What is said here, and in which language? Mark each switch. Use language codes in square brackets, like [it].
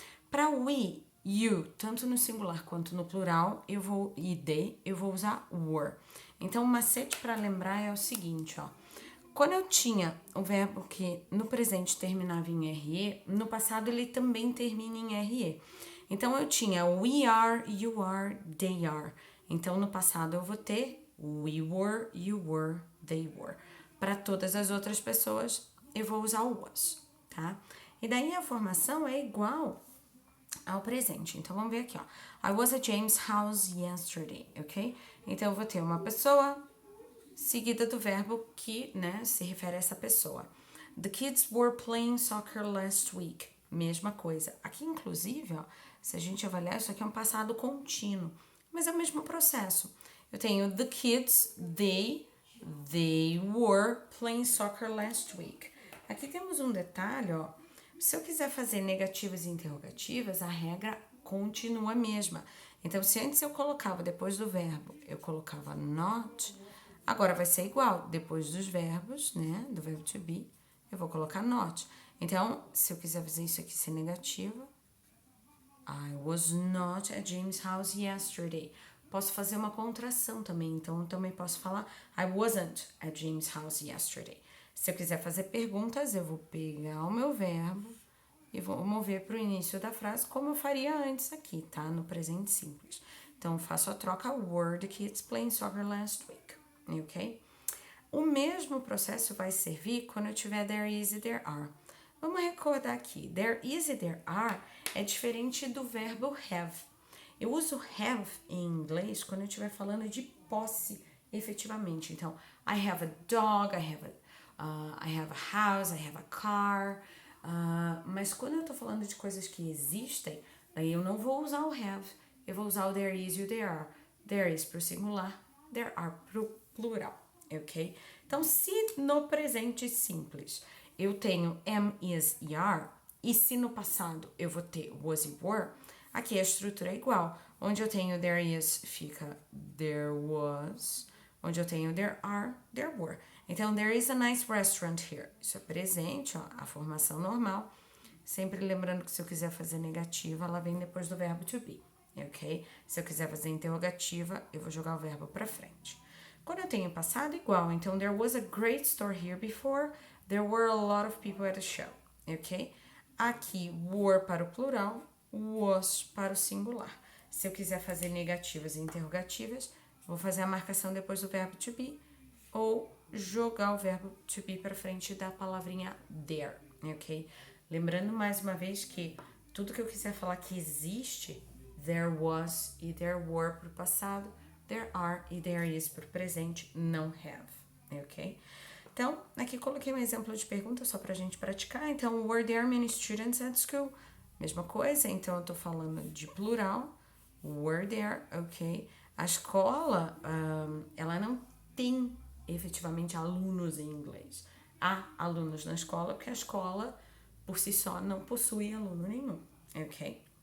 [pt] Para we, you, tanto no singular quanto no plural, e they, eu vou usar were. Então, o macete para lembrar é o seguinte, ó. Quando eu tinha o verbo que no presente terminava em RE, no passado ele também termina em RE. Então, eu tinha [en] we are, you are, they are. [pt] Então, no passado eu vou ter [en] we were, you were, they were. [pt] Para todas as outras pessoas, eu vou usar o was, tá? E daí a formação é igual ao presente. Então, vamos ver aqui, ó. [en] I was at James' house yesterday, ok? [pt] Então, eu vou ter uma pessoa seguida do verbo que, né, se refere a essa pessoa. [en] The kids were playing soccer last week. [pt] Mesma coisa. Aqui, inclusive, ó, se a gente avaliar, isso aqui é um passado contínuo. Mas é o mesmo processo. Eu tenho [en] the kids, they were playing soccer last week. [pt] Aqui temos um detalhe, ó. Se eu quiser fazer negativas e interrogativas, a regra continua a mesma. Então, se antes eu colocava depois do verbo, eu colocava not, agora vai ser igual. Depois dos verbos, né, do verbo to be, eu vou colocar not. Então, se eu quiser fazer isso aqui ser negativa, [en] I was not at James' house yesterday. [pt] Posso fazer uma contração também, então também posso falar [en] I wasn't at James' house yesterday. [pt] Se eu quiser fazer perguntas, eu vou pegar o meu verbo e vou mover para o início da frase, como eu faria antes aqui, tá? No presente simples. Então, eu faço a troca [en] were, the kids playing soccer last week, ok? [pt] O mesmo processo vai servir quando eu tiver there is e there are. Vamos recordar aqui, there is e there are é diferente do verbo have. Eu uso have em inglês quando eu estiver falando de posse efetivamente. [en] Então, I have a dog, I have a house, I have a car. [pt] Mas quando eu tô falando de coisas que existem, daí eu não vou usar o have, eu vou usar o there is e o there are. There is pro singular, there are pro plural, ok? Então, se no presente simples eu tenho am, is e are, e se no passado eu vou ter was e were, aqui a estrutura é igual. Onde eu tenho there is, fica there was. Onde eu tenho there are, there were. [en] Então, there is a nice restaurant here. [pt] Isso é presente, ó, a formação normal. Sempre lembrando que se eu quiser fazer negativa, ela vem depois do verbo to be, ok? Se eu quiser fazer interrogativa, eu vou jogar o verbo para frente. Quando eu tenho passado, igual. [en] Então, there was a great store here before. There were a lot of people at the show, ok? [pt] Aqui, were para o plural, was para o singular. Se eu quiser fazer negativas e interrogativas, vou fazer a marcação depois do verbo to be ou jogar o verbo to be para frente da palavrinha there, ok? Lembrando mais uma vez que tudo que eu quiser falar que existe, there was e there were para o passado, there are e there is para o presente, não have, ok? Então, aqui coloquei um exemplo de pergunta só pra gente praticar. [en] Então, were there many students at school? [pt] Mesma coisa, então eu tô falando de plural. Were there, ok? A escola, ela não tem efetivamente alunos em inglês. Há alunos na escola, porque a escola, por si só, não possui aluno nenhum, ok?